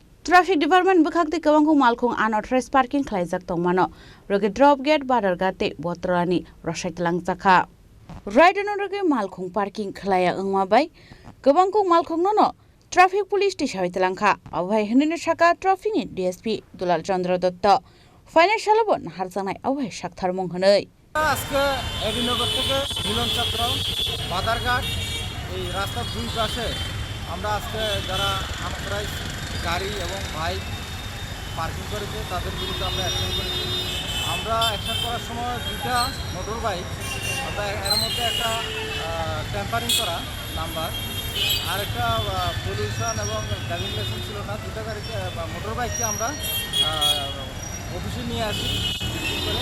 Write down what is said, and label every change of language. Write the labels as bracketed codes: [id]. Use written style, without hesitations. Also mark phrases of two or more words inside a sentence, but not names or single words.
[trp] Traffic Department bukakti kawangku malkhung [en] unauthorized parking [trp] khlaijak tongmano rogi [en] drop gate [trp] badargate botrani rosait langjakha right rogi malkhung parking khlaya ongmabai kawangku malkhung no [en] traffic police station [trp] langkha awhai hinini saka traffic ni DSP Dulal Chandra Datta financial bon harjanai awhai saktharmung honoi [bn] আজকে এডিনগর থেকে মিলন চক্র বাদারঘাট এই রাস্তার দুই পাশে আমরা আজকে যারা আনঅথরাইজ গাড়ি এবং বাইক পার্কিং করেছে তাদের বিরুদ্ধে আমরা অ্যাকশন করেছি। আমরা অ্যাকশন করার সময় দুটা [en] motor bike [bn] আমরা এর মধ্যে একটা টেম্পারিং করা নাম্বার আর একটা পলিউশন এবং [en] driving licence [bn] ছিল না, দুটা গাড়িকে [en] motor bikeke [bn] আমরা অফিসে নিয়ে আসি করে।